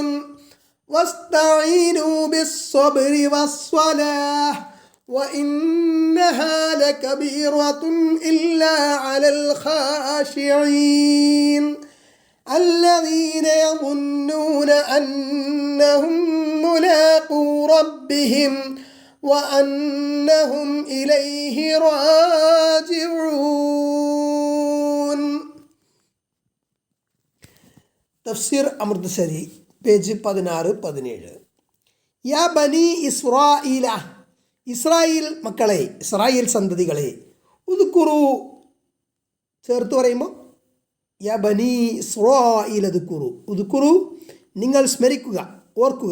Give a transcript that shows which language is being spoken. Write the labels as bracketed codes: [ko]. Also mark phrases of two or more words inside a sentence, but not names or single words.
[ar] واستعينوا بالصبر والصلاة وإنها لكبيرة إلا على الخاشعين الذين يظنون أنهم ملاقو ربهم وأنهم إليه راجعون. [ml] തഫ്സീർ അമൃത്സരി പേജ് 16-17. [ar] يا بني إسرائيل, [ml] ഇസ്രായേൽ മക്കളെ, ഇസ്രായേൽ സന്തതികളെ. ഉദ്കുറു ചേർത്ത് പറയുമ്പോൾ [ar] يا بني إسرائيل اذكروا, [ml] ഉദ്കുറു നിങ്ങൾ സ്മരിക്കുക, ഓർക്കുക.